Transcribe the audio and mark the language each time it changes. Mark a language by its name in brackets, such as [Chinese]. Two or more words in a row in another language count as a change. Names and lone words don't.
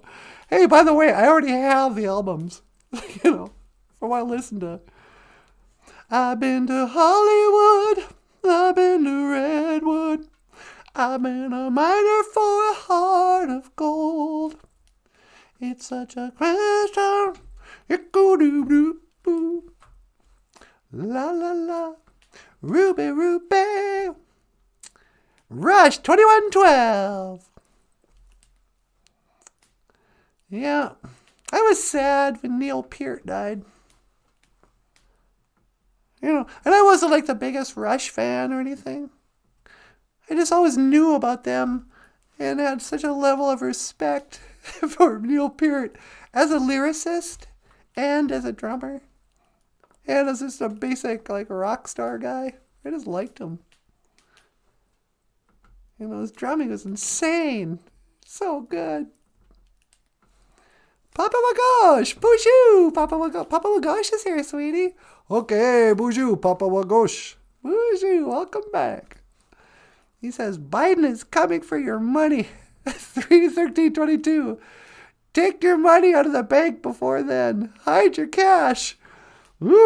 [English] Hey, by the way, I already have the albums, you know, for what I listen to. I've been to Hollywood. I've been to Redwood. I've been a miner for a heart of gold. It's such a question. Ick-o-doo-doo-boo. La la la. Ruby. Rush 2112. Yeah. I was sad when Neil Peart died. You know, and I wasn't like the biggest Rush fan or anything. I just always knew about them and had such a level of respect for Neil Peart as a lyricist and as a drummer and as just a basic like rock star guy. I just liked him. You know, his drumming was insane. So good. Papa Wagosh! BOOZHOO! Papa Wagosh is here, sweetie. Okay, BOOZHOO, Papa Wagosh. BOOZHOO, welcome back. He says, Biden is coming for your money. 3/13/22. Take your money out of the bank before then. Hide your cash. Woo!